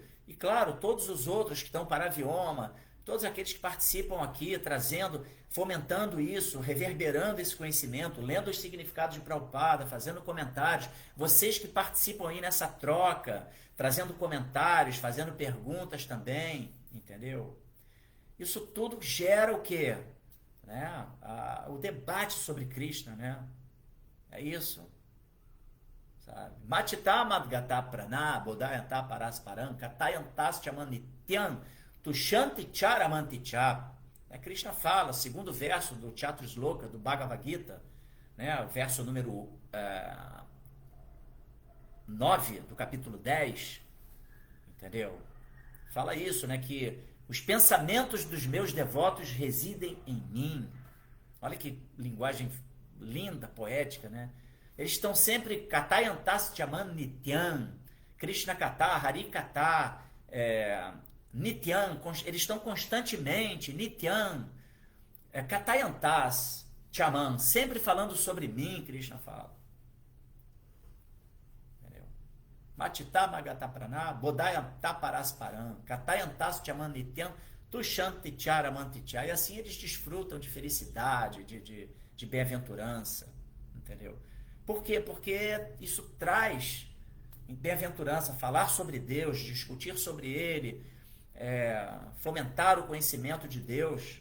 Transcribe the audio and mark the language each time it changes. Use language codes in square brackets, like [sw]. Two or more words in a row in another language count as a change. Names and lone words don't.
[pt] E claro, todos os outros que estão para a Vioma, todos aqueles que participam aqui, trazendo, fomentando isso, reverberando esse conhecimento, lendo os significados de Prabhupada, fazendo comentários, vocês que participam aí nessa troca, trazendo comentários, fazendo perguntas também, entendeu? Isso tudo gera o quê? Né? O debate sobre Krishna, né? É isso. [sa] Matita madgata prana, bodhayanta parasparam, katayantas chamanityan, tushanti charamanticha. [pt] Krishna fala, segundo verso do Chatusloka, do Bhagavad Gita, né? O verso número 9 do capítulo 10, entendeu? Fala isso, né? Que os pensamentos dos meus devotos residem em mim. Olha que linguagem linda, poética, né? Eles estão sempre [sa] Katayantas Chaman Nityan, Krishna Kata, Hari Kata, Nityan, [pt] eles estão constantemente, [sa] Nityan, Katayantas Chaman, [pt] sempre falando sobre mim, Krishna fala. Entendeu? [sa] Matita Magata Prana, Bodhayanta Parasparam, Katayantas Chaman Nityan, Tushanti Charamanticha. [pt] E assim eles desfrutam de felicidade, de bem-aventurança, entendeu? Por quê? Porque isso traz bem-aventurança, falar sobre Deus, discutir sobre Ele, fomentar o conhecimento de Deus.